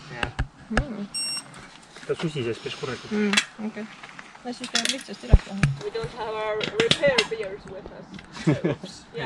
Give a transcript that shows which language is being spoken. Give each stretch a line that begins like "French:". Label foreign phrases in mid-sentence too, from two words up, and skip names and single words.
Estonian: Jah. Ta susises päris korralikult. Okei. No siis peab lihtsasti üles teha.
English: We don't have our repair beers with us. Oops. Yeah.